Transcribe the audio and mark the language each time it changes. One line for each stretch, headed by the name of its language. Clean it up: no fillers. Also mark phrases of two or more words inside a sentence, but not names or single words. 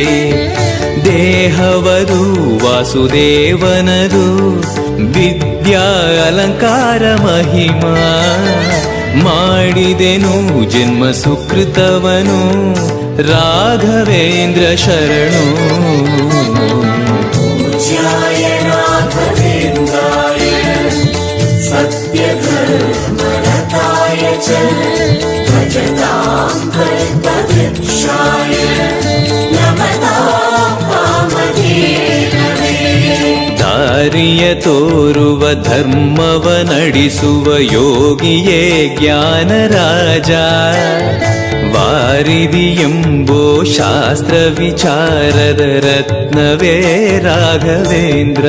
Kannada: ದೇಹವದು ವಾಸುದೇವನದು ವಿದ್ಯಾ ಅಲಂಕಾರ ಮಹಿಮಾ. ಮಾಡಿದೆನು ಜನ್ಮ ಸುಕೃತವನು ರಾಘವೇಂದ್ರ ಶರಣು.
Sanskrit: पूज्याय राघवेन्द्राय सत्यधर्मरताय च भजतां कल्पवृक्षाय नमतां वामदेववे.
Kannada: ದಾರಿಯ ತೋರುವ ಧರ್ಮವ ನಡೆಸುವ ಯೋಗಿಯೇ ಜ್ಞಾನರಾಜ. ವಾರಿದಿ ಎಂಬೋ ಶಾಸ್ತ್ರ ವಿಚಾರದ ರತ್ನವೇ ರಾಘವೇಂದ್ರ.